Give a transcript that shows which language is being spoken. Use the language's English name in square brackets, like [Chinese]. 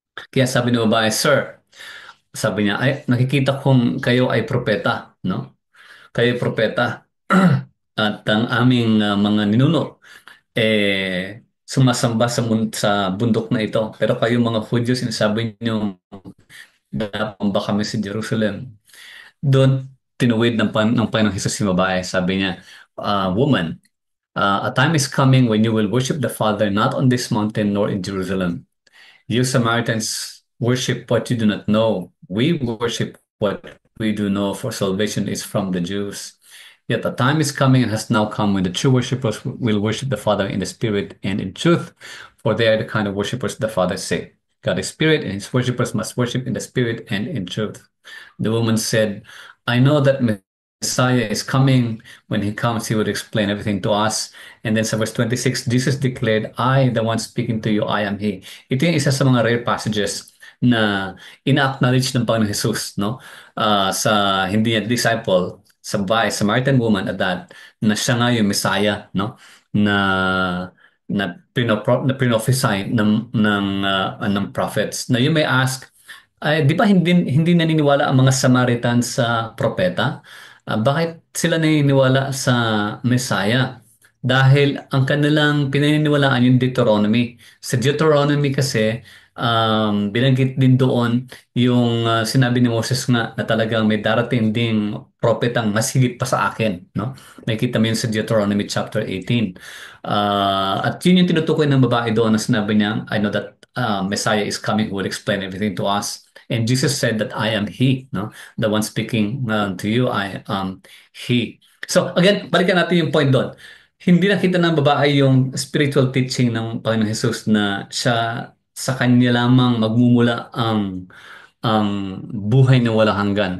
[Filipino] Kaya sabi ng babae, Sir, sabi niya, ay, nakikita kong kayo ay propeta, no? Kayo ay propeta. At ang aming mga ninuno, sumasamba sa bundok na ito. Pero kayo mga Hudyo, sinasabi niyo, napamba kami sa Jerusalem. Doon, tinuwid ng Panginoong Hesus si babae. Sabi niya, [English] Woman, a time is coming when you will worship the Father not on this mountain nor in Jerusalem. You Samaritans worship what you do not know. We worship what we do know, for salvation is from the Jews. Yet the time is coming and has now come when the true worshippers will worship the Father in the Spirit and in truth, for they are the kind of worshippers the Father said. God is Spirit, and his worshippers must worship in the Spirit and in truth. The woman said, I know that Messiah is coming. When he comes, he would explain everything to us. And then [Filipino] sa [English] verse 26, Jesus declared, I, the one speaking to you, I am He. [Filipino] Ito yung isa sa mga rare passages na ina-acknowledge ng Panginoon Jesus, no? Sa hindi niya disciple, sa babae, [English] Samaritan woman at that, [Filipino] na siya nga yung Messiah, no? Na na prophesy ng prophets. Na [English] you may ask, [Filipino] ay, di ba hindi naniniwala ang mga Samaritan sa propeta? Bakit sila naniniwala sa Messiah? Dahil ang kanilang pinaniniwalaan yung Deuteronomy. Sa Deuteronomy kasi, binanggit din doon yung sinabi ni Moses nga na talagang may darating ding propetang mas higit pa sa akin. No? Nakikita mo yun sa Deuteronomy chapter 18. At yun yung tinutukoy ng babae doon na sinabi niya, [English] I know that Messiah is coming who will explain everything to us. And Jesus said that I am He, no? The one speaking to you, I am He. So again, [Filipino] balikan natin yung point doon. Hindi nakita ng babae yung spiritual teaching ng Panginoon Jesus na siya sa kanya lamang magmumula ang buhay na walang hanggan.